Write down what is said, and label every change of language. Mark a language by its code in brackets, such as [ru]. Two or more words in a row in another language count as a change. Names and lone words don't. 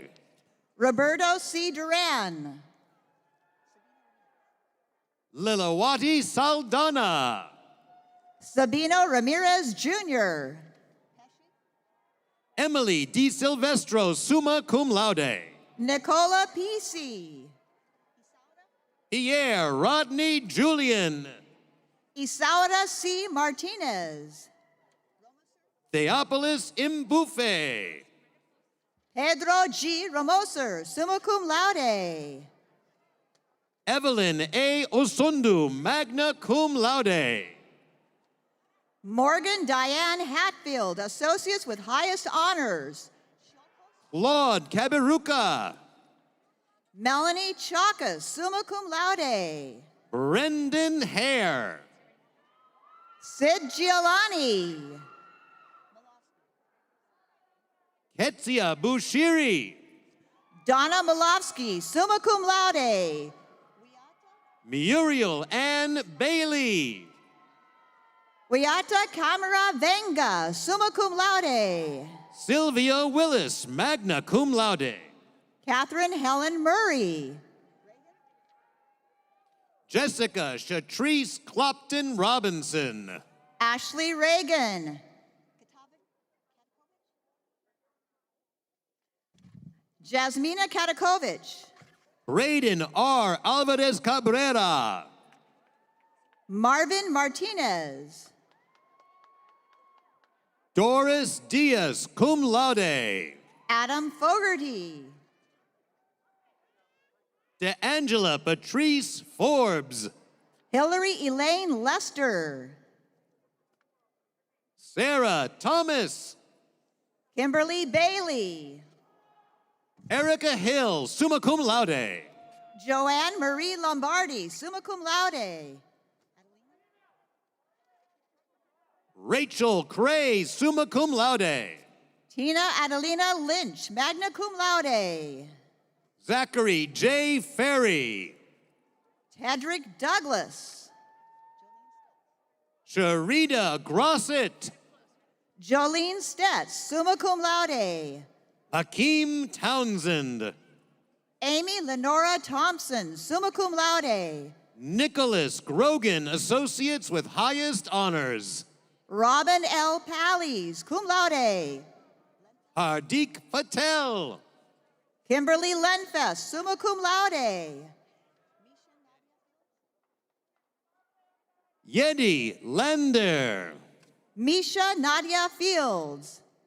[en] Roberto C. Duran. Lilawati Saldana. Sabino Ramirez Jr. Emily D. Silvestro, [la] summa cum laude. [en] Nicola P.C. Pierre Rodney Julian. Isaura C. Martinez. Theopolis Imbufe. Pedro G. Ramoser, [la] summa cum laude. [en] Evelyn A. Osundu, [la] magna cum laude. [en] Morgan Diane Hatfield, associates with highest honors. Claude Kabiruka. Melanie Chakas, [la] summa cum laude. [en] Brendan Hare. Sid Giolani. Ketsia Bushiri. Donna Malofsky, [la] summa cum laude. [en] Muriel Ann Bailey. Wiata Camara Venga, [la] summa cum laude. [en] Sylvia Willis, [la] magna cum laude. [en] Catherine Helen Murray. Jessica Shatrice Clopton Robinson. Ashley Reagan. Jasmina Katakovich. Braden R. Alvarez Cabrera. Marvin Martinez. Doris Diaz, [la] cum laude. [en] Adam Fogarty. DeAngela Patrice Forbes. Hillary Elaine Lester. Sarah Thomas. Kimberly Bailey. Erica Hill, [la] summa cum laude. [en] Joanne Marie Lombardi, [la] summa cum laude. [en] Rachel Cray, [la] summa cum laude. [en] Tina Adelina Lynch, [la] magna cum laude. [en] Zachary J. Ferry. Tedrick Douglas. Sharita Grosset. Jolene Stetz, [la] summa cum laude. [en] Hakeem Townsend. Amy Lenora Thompson, [la] summa cum laude. [en] Nicholas Grogan, associates with highest honors. Robin L. Pallies, [la] cum laude. [en] Hardik Patel. Kimberly Lenfest, [la] summa cum laude. [en] Yedi Lander. Misha Nadia Fields.